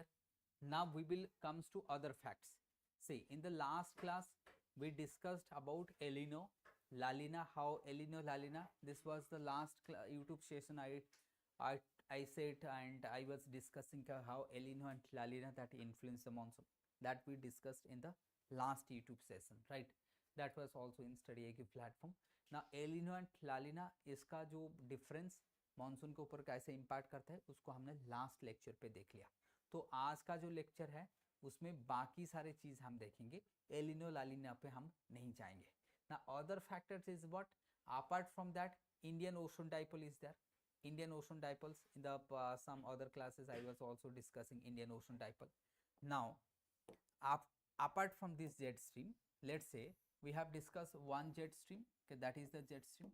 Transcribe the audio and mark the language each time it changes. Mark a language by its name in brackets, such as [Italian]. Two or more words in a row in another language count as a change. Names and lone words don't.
[English] Now we will comes to other facts. See, in the last class we discussed about El Nino, La Nina, how El Nino, La Nina, this was the last YouTube session I said, and I was discussing how El Nino and La Nina that influence the monsoon, that we discussed in the last YouTube session, right? That was also in StudyIQ platform. Now El Nino and La Nina, [Hindi] इसका जो difference मानसून के ऊपर कैसे इम्पैक्ट करता है उसको हमने [English] last lecture [Hindi] पे देख लिया. तो आज का जो लेक्चर है उसमें बाकी सारे चीज हम देखेंगे, एल नीनो ला नीना पे हम नहीं जाएंगे. [English] Now other factors is what, apart from that Indian ocean dipole is there. Indian ocean dipoles, in the some other classes I was also discussing Indian ocean dipole. Now apart from this jet stream, let's say we have discussed one jet stream, okay, that is the jet stream.